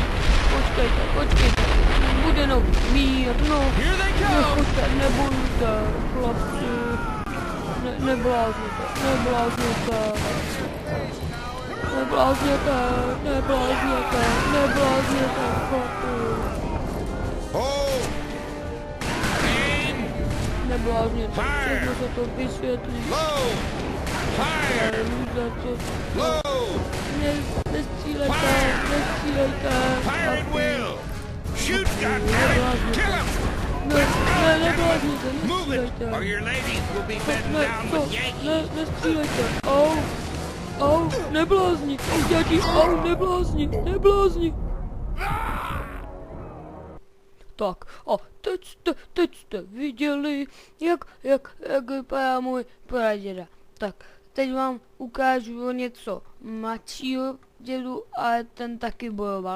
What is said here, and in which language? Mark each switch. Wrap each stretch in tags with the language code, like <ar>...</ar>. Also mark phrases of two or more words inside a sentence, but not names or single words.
<cs>Počkejte, bude nový mír, no, nebojte, chlapci, neblázněte, chlapi. Neblázněte, všechno se to vysvětlí. Nestřílejte.</cs> <en>Fire at will! Shoot, goddammit! Kill him!</en> <cs>Neblázněte,</cs> <en>Move it, or your ladies will be bedding down with Yankees.</en> <cs>Nestřílejte. Neblázni, děti, neblázni. Tak, a teď jste viděli, jak vypadá můj praděda. Tak, teď vám ukážu něco mladšího dědu, ale ten taky bojoval.</cs>